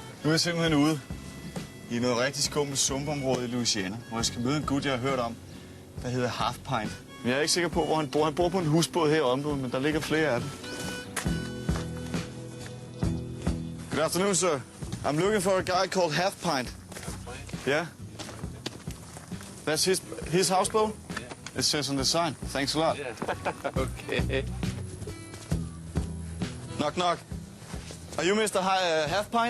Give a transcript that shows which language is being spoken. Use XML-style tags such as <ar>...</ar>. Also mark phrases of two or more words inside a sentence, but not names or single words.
<da>er jeg simpelthen ude i noget rigtig skummelt sumpområde i Louisiana, hvor jeg skal møde en gut, jeg har hørt om, der hedder Half Pint. Men jeg er ikke sikker på, hvor han bor. Han bor på en husbåd her i området, men der ligger flere af dem.</da> <en>Good afternoon, sir. I'm looking for a guy called Half Pint. Yeah. That's his houseboat? Yeah. It says on the sign. Thanks a lot. Yeah. Okay. Knock, knock. Are you Mr. Half Pint?</en>